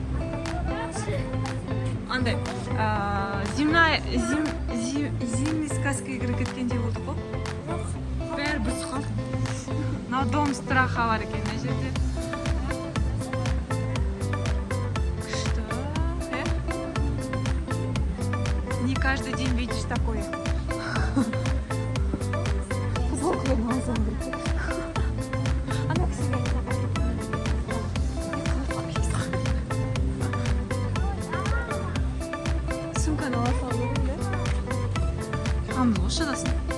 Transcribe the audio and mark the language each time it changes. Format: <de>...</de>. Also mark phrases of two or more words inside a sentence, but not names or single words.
<kk>Андай,</kk> <ru>зимний сказка</ru> <kk>кіріп кеткендей болды қой. Бәрі бұзып қалды.</kk> <ru>Дом страха</ru> <kk>бар екен мына жерде. Күшті,</kk> <ru>Не каждый день видишь такое.</ru> <kk>Футболкаларын алсам керек. Ана кісіге сумканы ала салу керек. Қамыз осы дасың.</kk>